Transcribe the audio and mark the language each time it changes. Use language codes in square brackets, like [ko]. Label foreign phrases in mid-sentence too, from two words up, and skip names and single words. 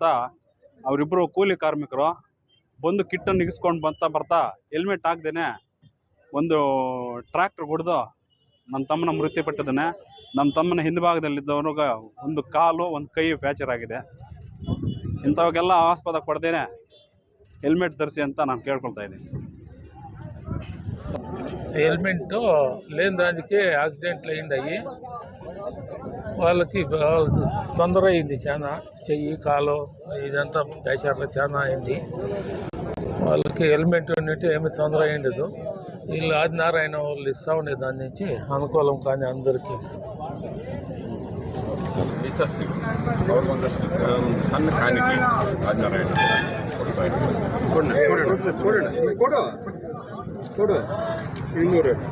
[kn] ಅವರಿಬ್ಬರು ಕೂಲಿ ಕಾರ್ಮಿಕರು ಬಂದು ಕಿಟ್ಟನ್ನು ಇಗಿಸ್ಕೊಂಡು ಬರ್ತಾ ಹೆಲ್ಮೆಟ್ ಹಾಕ್ದೇನೆ ಒಂದು ಟ್ರ್ಯಾಕ್ಟರ್ ಹೊಡೆದು ನನ್ನ ತಮ್ಮನ ಮೃತ್ಯುಪಟ್ಟಿದ್ದಾನೆ. ನಮ್ಮ ತಮ್ಮನ ಹಿಂಭಾಗದಲ್ಲಿದ್ದವನಿಗೆ ಒಂದು ಕಾಲು ಒಂದು ಕೈ ಫ್ರ್ಯಾಕ್ಚರ್ ಆಗಿದೆ. ಇಂಥವಾಗೆಲ್ಲ ಆಸ್ಪದ ಕೊಡ್ದೇನೆ ಹೆಲ್ಮೆಟ್ ಧರಿಸಿ ಅಂತ ನಾನು ಕೇಳ್ಕೊಳ್ತಾ ಇದ್ದೀನಿ. [te] హెల్మెట్ లేని దానికి యాక్సిడెంట్ అయ్యింది. వాళ్ళకి తొందర అయింది, చాలా చెయ్యి కాలు ఇదంతా దయచారులో చాలా అయింది. వాళ్ళకి హెల్మెట్ ఉన్నట్టు ఏమి తొందర అయ్యిండదు. వీళ్ళు ఆదినారాయణ వాళ్ళు ఇస్తూ ఉండే దాని నుంచి అనుకూలం కానీ అందరికీ. [kn] ಒಂದಷ್ಟು ಸಣ್ಣ ಕಾಣಿಕೆ ಆದಿನಾರಾಯಣ ಕೊಡು 200